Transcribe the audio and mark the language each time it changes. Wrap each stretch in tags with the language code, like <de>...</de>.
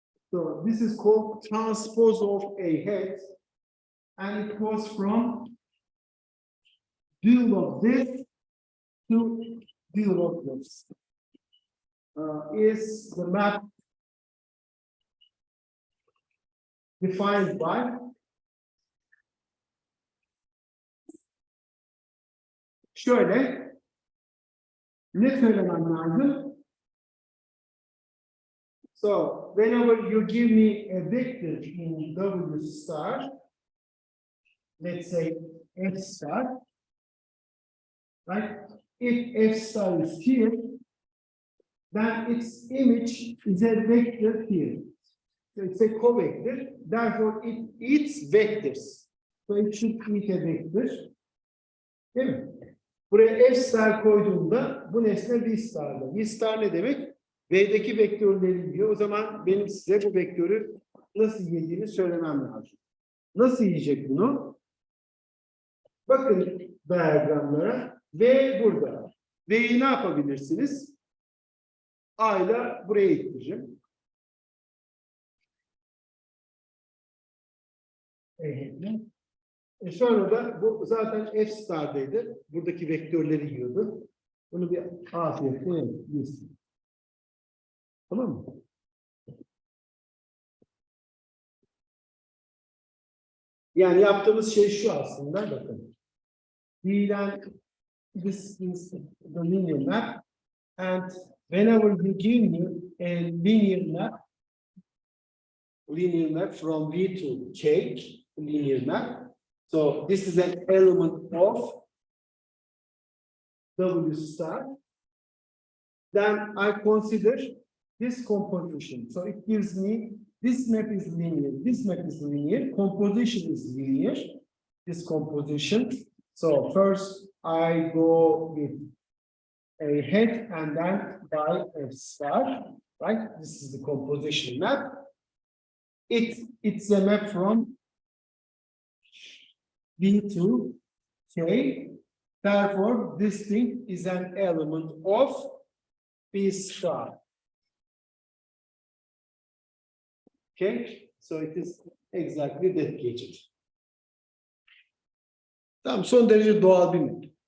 <en>So this is called transpose of A hat, and it goes from dual of this to dual of this. Is the map defined by</en> <tr>şöyle ne söylemem lazım?</tr> <en>So whenever you give me a vector in W star, let's say F star, right? If F star is here, then its image is a vector here. So it's a covector, therefore it eats vectors. So it should eat a vector.</en> <tr>Değil mi? Buraya F star koyduğumda bu nesne V star'da. V star ne demek? V'deki vektörleri yiyor. O zaman benim size bu vektörü nasıl yediğini söylemem lazım. Nasıl yiyecek bunu? Bakın diyagramlara. V burada. V'yi ne yapabilirsiniz? A ile buraya ittireceğim. Sonra da bu zaten F star'daydı. Buradaki vektörleri yiyordu. Bunu bir afiyetle yesin. Tamam mı? Yani yaptığımız şey şu aslında, bakın.</tr> <en>This is the linear map, and whenever you give me a linear map from V to K, linear map. So this is an element of W star. Then I consider this composition. So it gives me this map is linear, this map is linear, composition is linear, this composition. So first I go with a head and then by F star, right? This is the composition map. It's a map from V to K. Therefore, this thing is an element of B star. Okay, so it is exactly that gadget.</en> <tr>Tamam, son derece doğal bir map.</tr>